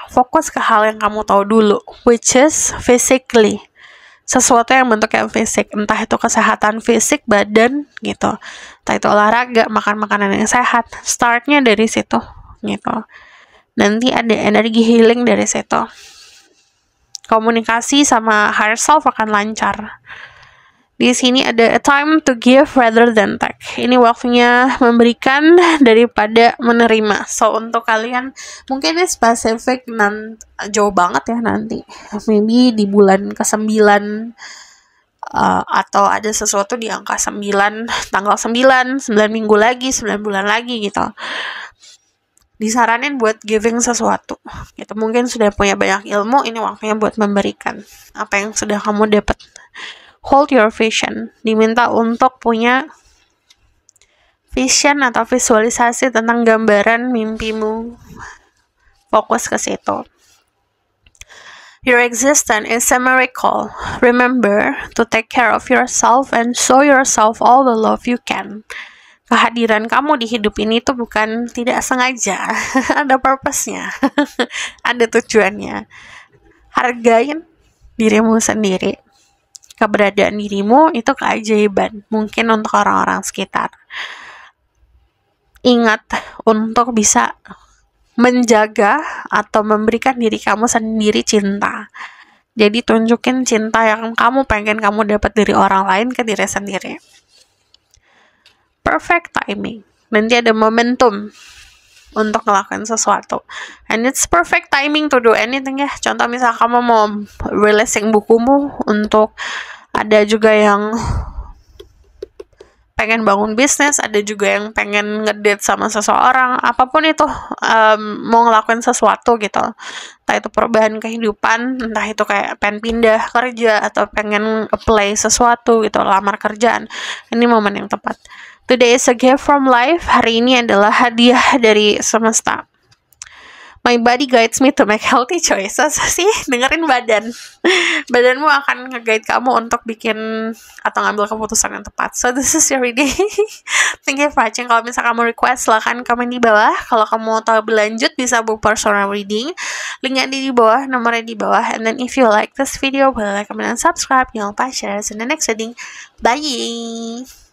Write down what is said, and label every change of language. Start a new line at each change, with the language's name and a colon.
Indonesian: Fokus ke hal yang kamu tahu dulu,
English: which is physically,
Indonesian: sesuatu yang bentuknya fisik, entah itu kesehatan fisik badan gitu, entah itu olahraga, makan makanan yang sehat. Startnya dari situ gitu. Nanti ada energi healing dari situ. Komunikasi sama higher self akan lancar. Di sini ada
English: a time to give rather than take.
Indonesian: Ini waktunya memberikan daripada menerima. So untuk kalian mungkin ini spesifik jauh banget ya nanti. Maybe di bulan ke-9 atau ada sesuatu di angka 9, tanggal 9 minggu lagi, 9 bulan lagi gitu. Disaranin buat giving sesuatu gitu. Mungkin sudah punya banyak ilmu, ini waktunya buat memberikan apa yang sudah kamu dapat.
English: Hold your vision,
Indonesian: diminta untuk punya vision atau visualisasi tentang gambaran mimpimu. Fokus ke situ.
English: Your existence is a miracle. Remember to take care of yourself and show yourself all the love you can.
Indonesian: Kehadiran kamu di hidup ini tuh bukan tidak sengaja, ada purpose-nya, ada tujuannya. Hargain dirimu sendiri. Keberadaan dirimu itu keajaiban, mungkin untuk orang-orang sekitar. Ingat untuk bisa menjaga atau memberikan diri kamu sendiri cinta. Jadi tunjukin cinta yang kamu pengen kamu dapat dari orang lain ke diri sendiri.
English: Perfect timing.
Indonesian: Nanti ada momentum untuk ngelakuin sesuatu.
English: And it's perfect timing to do anything ya.
Indonesian: Contoh misal kamu mau releasing bukumu, untuk ada juga yang pengen bangun bisnis, ada juga yang pengen ngedate sama seseorang, apapun itu, mau ngelakuin sesuatu gitu, entah itu perubahan kehidupan, entah itu kayak pengen pindah kerja atau pengen apply sesuatu gitu, lamar kerjaan, ini momen yang tepat.
English: Today is a gift from life.
Indonesian: Hari ini adalah hadiah dari semesta.
English: My body guides me to make healthy choices.
Indonesian: Sih, dengerin badan. Badanmu akan nge-guide kamu untuk bikin atau ngambil keputusan yang tepat.
English: So this is your reading. Thank you for watching.
Indonesian: Kalau misalnya kamu request, silahkan komen di bawah. Kalau kamu mau tahu lebih lanjut, bisa book personal reading. Linknya di bawah, nomornya di bawah.
English: And then if you like this video,
Indonesian: boleh
English: like, comment, and subscribe.
Indonesian: Jangan lupa
English: share in the next reading. Bye!